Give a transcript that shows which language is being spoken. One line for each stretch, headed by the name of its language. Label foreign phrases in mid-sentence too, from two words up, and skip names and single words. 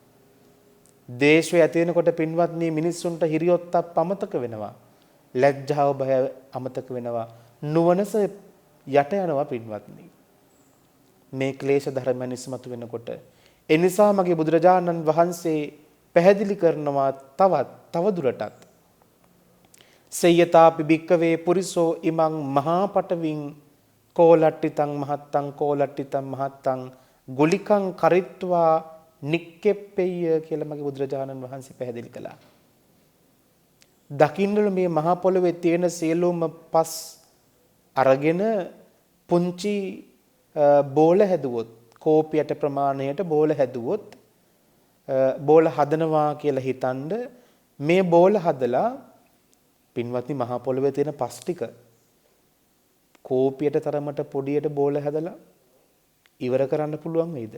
Sinhala: දේශය ඇති වෙනකොට පින්වත්නි මිනිස්සුන්ට හිරියොත්තක් අමතක වෙනවා. ලැජ්ජාව බය අමතක වෙනවා. නුවණස යට යනවා පින්වත්නි. මේ ක්ලේශ ධර්ම නිස්මතු වෙනකොට ඒ නිසා මගේ බුදුරජාණන් වහන්සේ පැහැදිලි කරනවා තව දුරටත්
Pali: සේයතාපි භික්කවේ පුරිසෝ ඉමං මහා පටවින් කෝලට්ටිතං මහත්තං කෝලට්ටිතං මහත්තං ගුලිකං කරිත්වා නික්කෙප්පෙය
Sinhala: කියලා මගේ බුදුරජාණන් වහන්සේ පැහැදිලි කළා. දකින්නලු මේ මහා පොළොවේ තියෙන සියලුම පස් අරගෙන පුංචි බෝල හැදුවොත්, කෝපියට ප්‍රමාණයට බෝල හැදුවොත්, බෝල හදනවා කියලා හිතනද මේ බෝල හදලා පින්වත්නි මහා පොළොවේ තියෙන පස් ටික කෝපියට තරමට පොඩියට බෝල හැදලා ඉවර කරන්න පුළුවන් වේද?